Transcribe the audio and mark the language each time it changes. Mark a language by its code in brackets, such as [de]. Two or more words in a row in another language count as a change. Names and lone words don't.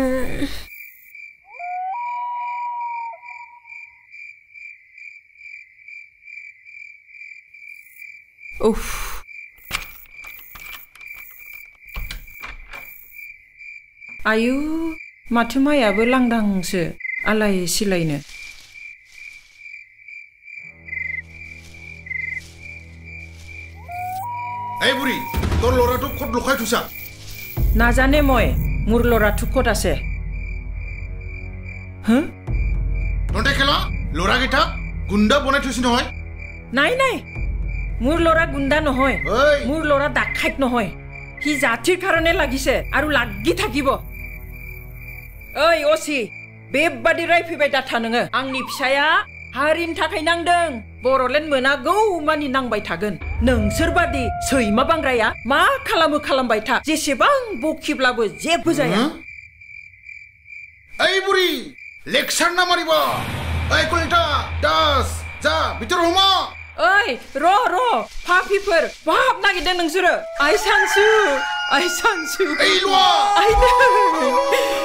[brx] उफ आयु माथो माइयाबो लांदांसो आलाय सिलायनो। [as] এই বুড়ি তোর ল'ৰাটো ক'ত লুকাই থৈছা? নাজানে মই মোৰ ল'ৰাটো ক'ত আছে। হা তহঁতে খেলা ল'ৰাকেইটা গুণ্ডা বনাই থৈছি নহয়। নাই নাই মোৰ ল'ৰা গুণ্ডা নহয়। ঐ মোৰ ল'ৰা ডাকাইত নহয়। সি জাতিৰ কাৰণে লাগিছে আৰু লাগি থাকিব। [brx] ओइ असी बेबादि रायफैबाय दाथा नोङो। आंनि फिसाया हारिनि थाखाय नांदों। बर'लेण्ड मोनागौ मानि नांबाय थागोन। नोंसोरबादि सैमा बांग्राया मा खालामो खालामबाय था। जेसेबां बखिब्लाबो जेबो जाया। [as] এই বুড়ি লেকচার না মারিব। এই কলিতা দাস যা ভিতর হুমা। [brx] ओइ र फाफिफोर बाहाब नागिरदों नोंसोरो। आइ सानसु [as] এই লুয়া [brx] आइ